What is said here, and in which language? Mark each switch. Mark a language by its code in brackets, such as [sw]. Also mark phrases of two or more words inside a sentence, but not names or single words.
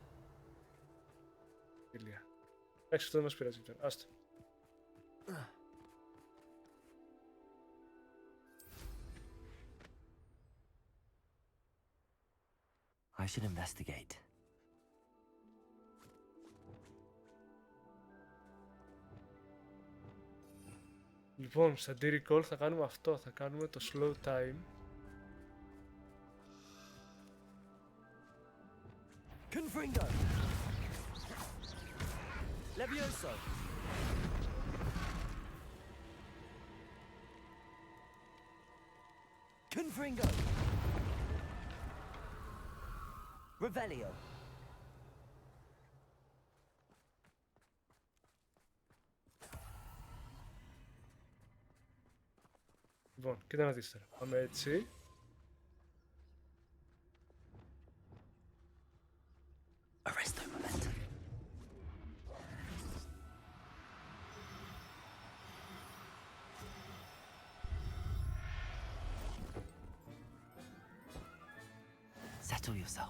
[el] Τέλεια. Εντάξει, αυτό δεν μας πειράζει πια. Άστο. [en] I should investigate. [el] Λοιπόν, στα D-Recall θα κάνουμε αυτό, θα κάνουμε το [en] slow time. [el] Confringo. Levioso. Confringo. Revelio. Λοιπόν, κοίτα να δεις τώρα. Πάμε έτσι. Arresto momentum. [en] Settle yourself.